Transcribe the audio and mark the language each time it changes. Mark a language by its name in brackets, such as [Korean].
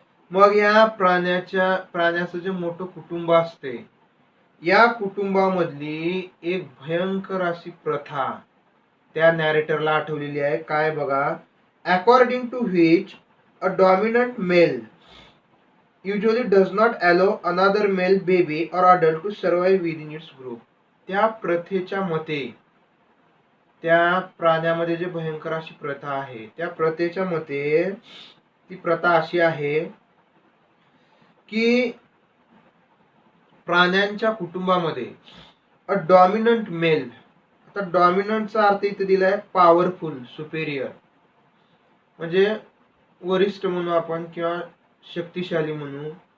[Marathi] मग या प्राण्याचं जे मोठं कुटुंब असते, या कुटुंबामधली एक भयंकर अशी प्रथा त्या नॅरेटरला आठवलेली आहे. काय बघा, [English] According to which a dominant male usually does not allow another male baby or adult to survive within its group. [Marathi] त्या प्रथेच्या मते, त्या प्राण्यामध्ये जे भयंकर अशी प्रथा आहे त्या प्रथेच्या मते ती प्रथा अशी आहे की प्राण्यांच्या कुटुंबामध्ये [English] a dominant male, [Marathi] आता डॉमिनंटचा अर्थ इथे दिलाय पॉवरफुल, सुपेरियर, म्हणजे वरिष्ठ म्हणू आपण किंवा शक्तिशाली म्हणू.